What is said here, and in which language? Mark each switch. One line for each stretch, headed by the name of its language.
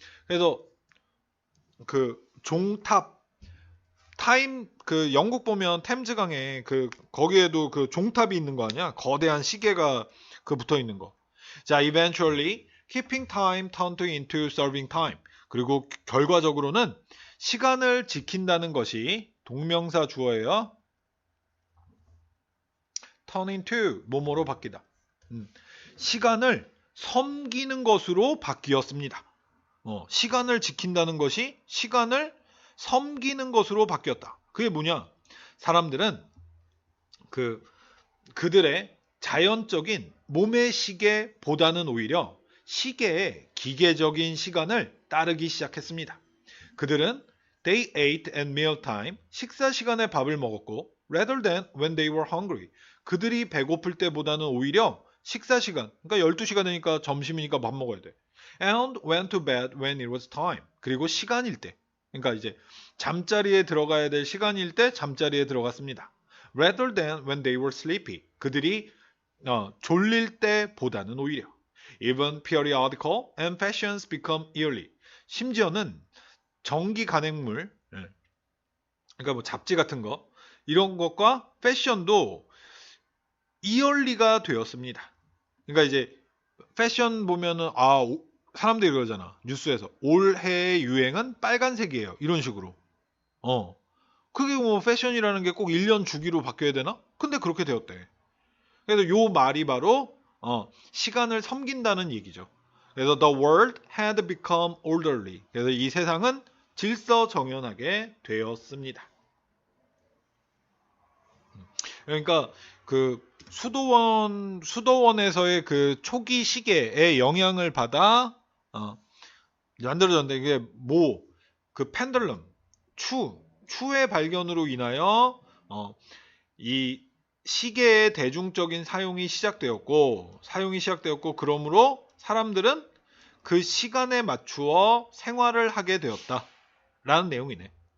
Korean: 그래서 그 종탑 그 영국 보면 템즈강에 거기에도 그 종탑이 있는 거 아니야? 거대한 시계가 붙어 있는 거.
English: 자, eventually keeping time turned into serving time.
Korean: 그리고 결과적으로는 시간을 지킨다는 것이 동명사 주어예요.
English: turn into
Korean: 뭐뭐로 바뀌다. 시간을 섬기는 것으로 바뀌었습니다. 시간을 지킨다는 것이 시간을 섬기는 것으로 바뀌었다. 그게 뭐냐? 사람들은 그들의 자연적인 몸의 시계보다는 오히려 시계의 기계적인 시간을 따르기 시작했습니다. 그들은
English: they ate at mealtime,
Korean: 식사 시간에 밥을 먹었고
English: rather than when they were hungry.
Korean: 그들이 배고플 때보다는 오히려 식사 시간, 그러니까 12시가 되니까 점심이니까 밥 먹어야 돼.
English: And went to bed when it was time.
Korean: 그리고 시간일 때, 그러니까 이제 잠자리에 들어가야 될 시간일 때 잠자리에 들어갔습니다.
English: Rather than when they were sleepy.
Korean: 그들이 졸릴 때보다는 오히려.
English: Even periodical and fashions become yearly.
Korean: 심지어는 정기 간행물, 그러니까 뭐 잡지 같은 거, 이런 것과 패션도 이얼리가 되었습니다. 그러니까 이제 패션 보면은 사람들이 그러잖아. 뉴스에서 올해의 유행은 빨간색이에요. 이런 식으로. 그게 뭐 패션이라는 게 꼭 1년 주기로 바뀌어야 되나? 근데 그렇게 되었대. 그래서 요 말이 바로 시간을 섬긴다는 얘기죠.
English: 그래서 the world had become orderly.
Korean: 그래서 이 세상은 질서정연하게 되었습니다. 그러니까 그 수도원에서의 그 초기 시계의 영향을 받아 만들어졌는데, 이게 그 펜들럼, 추의 발견으로 인하여 이 시계의 대중적인 사용이 시작되었고, 그러므로 사람들은 그 시간에 맞추어 생활을 하게 되었다라는 내용이네.